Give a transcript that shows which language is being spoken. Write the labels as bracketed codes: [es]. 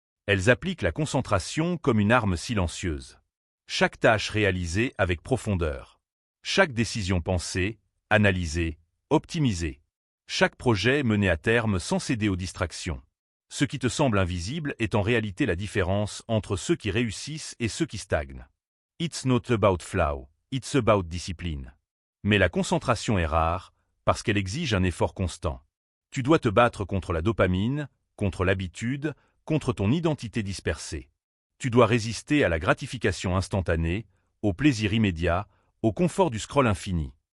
[fr] Elles appliquent la concentration comme une arme silencieuse. Chaque tâche réalisée avec profondeur. Chaque décision pensée, analysée, optimisée. Chaque projet mené à terme sans céder aux distractions. Ce qui te semble invisible est en réalité la différence entre ceux qui réussissent et ceux qui stagnent. [en] It's not about flow, it's about discipline. [fr] Mais la concentration est rare parce qu'elle exige un effort constant. Tu dois te battre contre la dopamine, contre l'habitude, contre ton identité dispersée. Tu dois résister à la gratification instantanée, au plaisir immédiat, au confort du scroll infini.